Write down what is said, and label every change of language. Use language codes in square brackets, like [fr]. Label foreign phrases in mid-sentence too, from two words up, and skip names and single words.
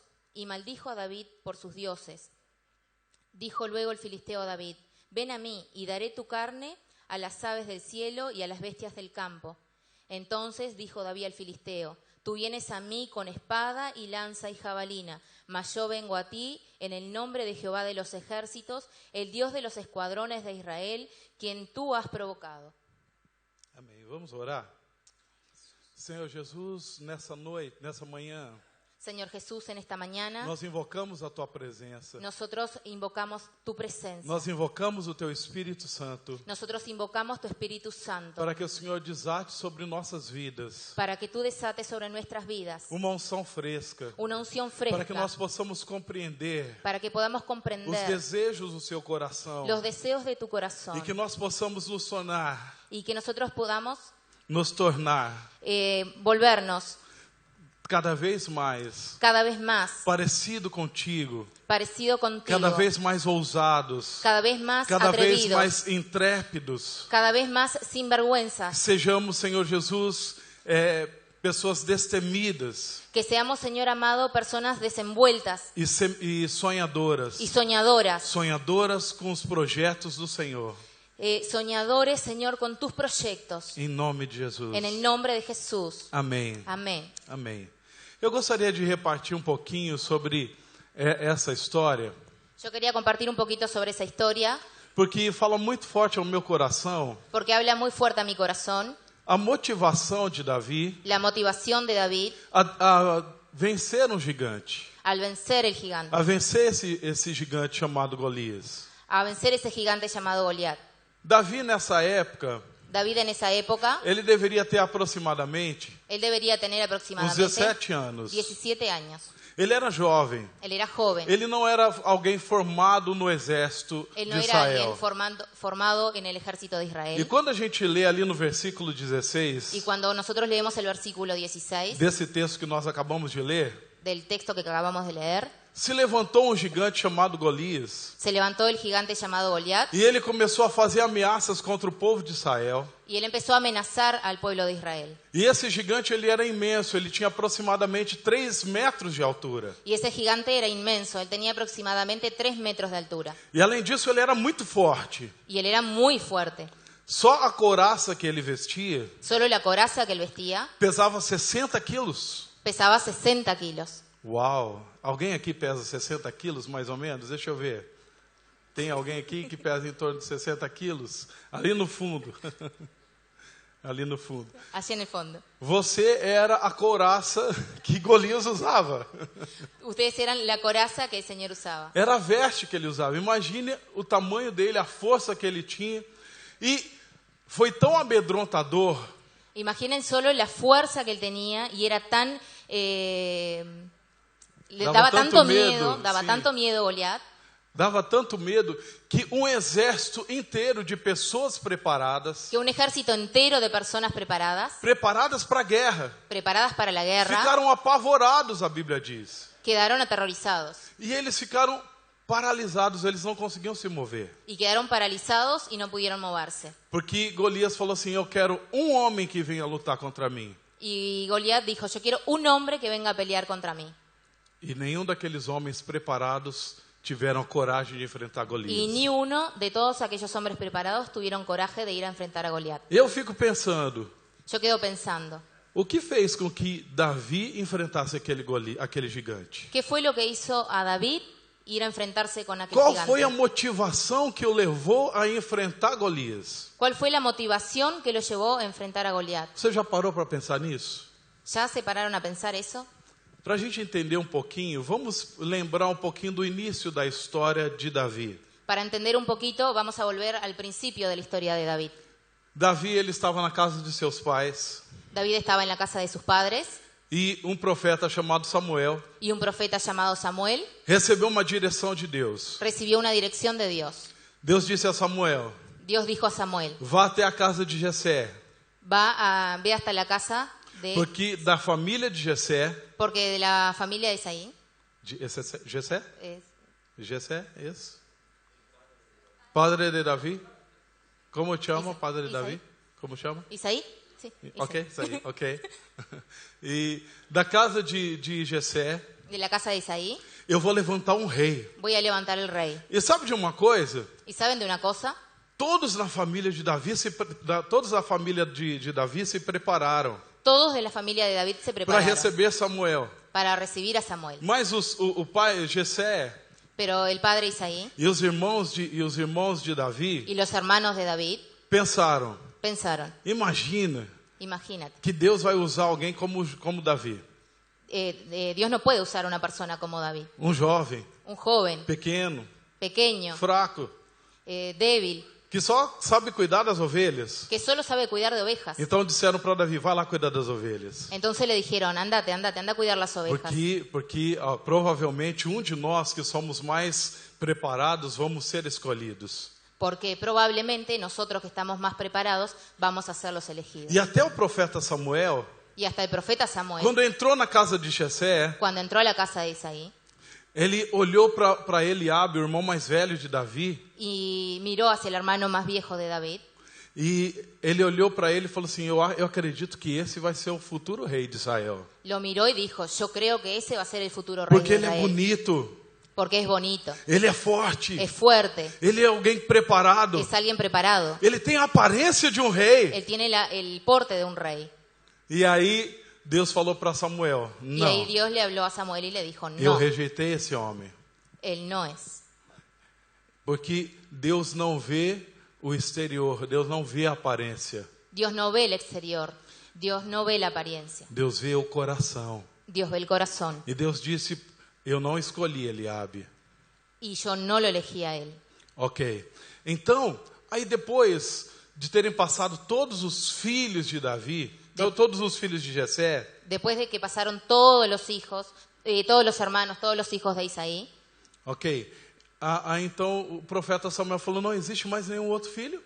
[es] Y maldijo a David por sus dioses. Dijo luego el filisteo a David: Ven a mí y daré tu carne a las aves del cielo y a las bestias del campo. Entonces dijo David al filisteo: Tú vienes a mí con espada y lanza y jabalina, mas yo vengo a ti en el nombre de Jehová de los ejércitos, el Dios de los escuadrones de Israel, quien tú has provocado. [pt] Amém. Vamos orar? Senhor Jesus, nessa noite, nessa manhã, [es] Señor Jesús, en esta mañana [pt] nós invocamos a Tua presença. [es] nosotros invocamos tu presencia. [pt] Nós invocamos o Teu Espírito Santo [es] Nosotros invocamos tu Espíritu Santo [pt] para que o Senhor desate sobre nossas vidas [es] para que tú desates sobre nuestras vidas [pt] uma unção fresca, [es] una unción para que fresca, [pt] nós possamos compreender [es] para que podamos [pt] os [es] comprender [pt] desejos do Seu coração [es] los deseos de tu corazón [pt] e que nós possamos nos tornar, [es] y que nosotros podamos volvernos [pt] cada vez mais [es] cada vez más [pt] parecido contigo, [es] parecido contigo, [pt] cada vez mais ousados, [es] cada vez más cada vez atrevidos, [pt] mais intrépidos. [es] cada vez más sinvergüenzas, [pt] Sejamos, Senhor Jesus, pessoas destemidas [es] que seamos, Señor amado, personas desenvueltas [pt] e sonhadoras, [es] y soñadoras, [pt] sonhadoras com os projetos do Senhor. [es] Soñadores, Señor, con tus proyectos. [pt] Em nome de Jesus. [es] En el nombre de Jesús. [pt] Amém. [es] Amén. [pt] Amém. Eu gostaria de repartir um pouquinho sobre essa história, [es] Yo quería compartir un poquito sobre esa historia, [pt] porque fala muito forte ao meu coração [es] porque habla muy fuerte a mi corazón [pt] a motivação de Davi [es] la motivación de David [pt] a vencer um gigante, [es] al vencer el gigante, [pt] a vencer esse gigante chamado Golias. [es] a vencer ese gigante llamado Goliat. [pt] Davi, nessa época, [es] David en esa época, [pt] ele deveria ter aproximadamente [es] él debería tener [pt] uns [es] aproximadamente [pt] 17 anos. [es] 17 años. [pt] Ele era jovem. [es] Él era joven. [pt] Ele não era alguém formado no exército [es] Él no [pt] de [es] era [pt] Israel. [es] alguien formado en el ejército de [pt] E [es] Israel. [pt] quando a gente lê ali no versículo [es] Y [pt] 16, [es] cuando nosotros leemos el versículo 16 [pt] desse texto que nós acabamos de ler, [es] del texto que acabamos de leer, [pt] se levantou um gigante chamado Golias, [es] se levantó el gigante llamado Goliat [pt] e ele começou a fazer ameaças contra o povo de Israel. [es] y él empezó a amenazar al pueblo de Israel. [pt] E esse gigante, ele era imenso, ele tinha aproximadamente 3 metros de altura. [es] Y ese gigante era inmenso, él tenía aproximadamente 3 metros de altura. [pt] E além disso, ele era muito forte. [es] Y él era muy fuerte. [pt] Só a couraça que ele vestia [es] Solo la coraza que él vestía [pt] pesava 60 quilos. [es] pesaba 60 kilos. [pt] Uau! Alguém aqui pesa 60 quilos, mais ou menos? Deixa eu ver. Tem alguém aqui que pesa em torno de 60 quilos? Ali no fundo. Ali no fundo. [es] Allí en el fondo. [pt] Você era a couraça que Golias usava. [es] Ustedes eran la coraza que el Señor usaba. [pt] Era a veste que ele usava. Imagine o tamanho dele, a força que ele tinha. E foi tão amedrontador [es] Imaginen solo la fuerza que él tenía y era tan... le Daba daba tanto tanto miedo, miedo, daba sí. tanto miedo Goliat, [pt] dava tanto medo que um exército inteiro de pessoas preparadas, [es] que un ejército entero de personas preparadas [pt] para a guerra, [es] para la guerra, [pt] ficaram apavorados, a Bíblia diz. [es] quedaron aterrorizados [pt] E eles ficaram paralisados, eles não conseguiam se mover. [es] y quedaron paralizados y no pudieron moverse. [pt] Porque Golias falou assim, eu quero um homem que venha lutar contra mim. [es] Y Goliat dijo, yo quiero un hombre que venga a pelear contra mí. [pt] E nenhum daqueles homens preparados tiveram coragem de enfrentar [es] Y [pt] Golias. [es] ni uno de todos aquellos hombres preparados tuvieron coraje de ir a enfrentar a Goliat. [pt] Eu fico pensando, [es] Yo quedo pensando, [pt] o que fez com que Davi enfrentasse aquele gigante? [es] ¿qué fue lo que hizo a David ir a enfrentarse con aquel [pt] Qual [es] gigante? [pt] foi a motivação que o levou a enfrentar Golias? [es] ¿Cuál fue la motivación que lo llevó a enfrentar a Goliat? [pt] Você já parou para pensar nisso? [es] ¿Ya se pararon a pensar eso? [pt] Para a gente entender um pouquinho, vamos lembrar um pouquinho do início da história de Davi. [es] Para entender un poquito, vamos a volver al principio de la historia de David. [pt] Davi, ele estava na casa de seus pais [es] David estaba en la casa de sus padres [pt] e um profeta chamado Samuel [es] y un profeta llamado Samuel [pt] recebeu uma direção de Deus. [es] recibió una dirección de Dios. [pt] Deus disse a Samuel, [es] Dios dijo a Samuel, [pt] vá até a casa de Jessé, [es] ve hasta la casa de... [pt] porque da família de Jessé, [es] Porque de la familia de Isaí, [pt] Jessé? [es] es [pt] Jessé, isso? Padre de Davi? Como chama, padre de [es] Isaí. [pt] Davi? Como chama? [es] Isaí, sí, [pt] Ok, isso aí, ok. E da casa de Jessé, [es] de la casa de Isaí, [pt] eu vou levantar um rei. [es] voy a levantar el rey. [pt] E sabe de uma coisa? [es] ¿Y saben de una cosa? [pt] Todos na família de Davi, todos a família de Davi se prepararam [es] Todos de la familia de David se [pt] para [es] prepararon [pt] receber Samuel. [es] para recibir a Samuel. [pt] Mas o pai Jessé [es] Pero el padre Isaí [pt] e os irmãos de Davi [es] y los hermanos de David [pt] pensaram, [es] pensaron, [pt] imagina [es] imagínate, [pt] que Deus vai usar alguém como Davi, [es] Dios no puede usar una persona como David, [pt] um jovem, [es] un joven, [pt] pequeno, [es] pequeño, [pt] fraco, [es] débil, [pt] que só sabe cuidar das ovelhas. [es] que solo sabe cuidar de ovejas. [pt] Então disseram para Davi, vai lá cuidar das ovelhas. [es] Entonces le dijeron, anda a cuidar las ovejas. [pt] Porque provavelmente um de nós que somos mais preparados vamos ser escolhidos. [es] Porque probablemente nosotros que estamos más preparados vamos a ser los elegidos. [pt] E até o profeta Samuel, [es] Y hasta el profeta Samuel, [pt] quando entrou na casa de Jessé, [es] cuando entró a la casa de Isaí [pt] ele olhou para Eliabe, o irmão mais velho de Davi, [es] y miró hacia el hermano más viejo de David, [pt] e ele olhou para ele e falou assim, eu acredito que esse vai ser o futuro rei de Israel. [es] lo miró y dijo, yo creo que ese va a ser el futuro rey [pt] Porque [es] de [pt] ele é [es] Israel. [pt] bonito, [es] Porque es bonito, [pt] ele é forte, [es] es fuerte, [pt] ele é alguém preparado, [es] es alguien preparado. [pt] ele tem a aparência de um rei. [es] Él tiene el porte de un rey. [pt] E aí Deus falou para Samuel, [es] Y ahí [pt] não, [es] Dios le habló a Samuel y le dijo, [pt] eu [es] no, [pt] rejeitei esse homem. [es] él no es. [pt] Porque Deus não vê o exterior, Deus não vê a aparência, [es] Dios no ve el exterior, Dios no ve la apariencia, [pt] Deus vê o coração. [es] Dios ve el corazón. [pt] E Deus disse, eu não escolhi Eliabe. [es] Y yo no lo elegí a él. [pt] Ok, então, aí depois de terem passado todos os filhos de Davi, todos os filhos de Jessé, [es] Después de que pasaron todos los hijos, todos los hermanos, todos los hijos de Isaí. [pt] Ok. Então o profeta Samuel falou, não existe mais nenhum outro filho?